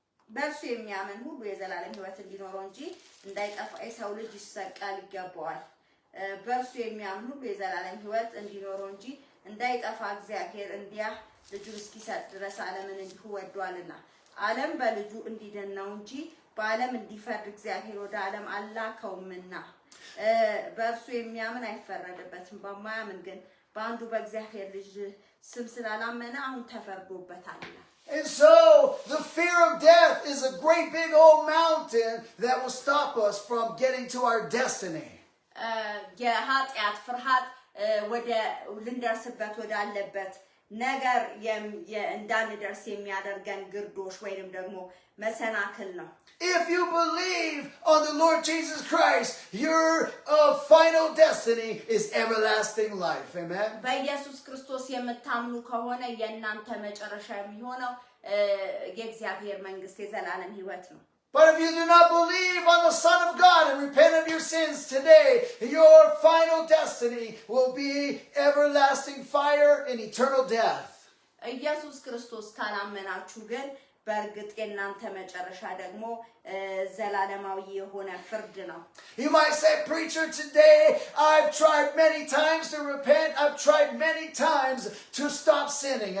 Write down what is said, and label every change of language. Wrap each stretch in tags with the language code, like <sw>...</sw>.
<am>በእርሱ የሚያምን ሁሉ የዘላለም ሕይወት እንዲኖረው እንጂ እንዳይጠፋ የሰው ልጅ ይሰቀል ይገባዋል። በእርሱ የሚያምን ሁሉ የዘላለም ሕይወት እንዲኖረው እንጂ እንዳይጠፋ እግዚአብሔር እንዲያ ልጁን እስኪሰጥ ድረስ ዓለምን እንዲሁ ወዷልና። ዓለም በልጁ እንዲድን ነው እንጂ በዓለም እንዲፈርድ እግዚአብሔር ወደ ዓለም አላከውምና። በእርሱ የሚያምን አይፈረድበትም። በማያምን ግን በአንዱ በእግዚአብሔር ልጅ ስም ስላላመነ አሁን ተፈርዶበታልና።</am> <en>And so the fear of death is a great big old mountain that will stop us from getting to our destiny.</en> <am>የኃጢአት ፍርሃት ወደ ልንደርስበት ወደ አለበት ነገር እንዳንደርስ የሚያደርገን ግርዶሽ ወይንም ደግሞ መሰናክል ነው።</am> <en>If you believe on the Lord Jesus Christ, your final destiny is everlasting life. Amen.</en> <am>በኢየሱስ ክርስቶስ የምታምኑ ከሆነ የእናንተ መጨረሻ የሚሆነው የእግዚአብሔር መንግስት የዘላለም ሕይወት ነው።</am> <en>But if you do not believe on the Son of God and repent of your sins today, your final destiny will be everlasting fire and eternal death.</en> <am>ኢየሱስ ክርስቶስ ካላመናችሁ ግን በእርግጥ የእናንተ መጨረሻ ደግሞ ዘላለማዊ የሆነ ፍርድ ነው።</am> <en>You might say, preacher, today I've tried many times to repent. I've tried many times to stop sinning.</en>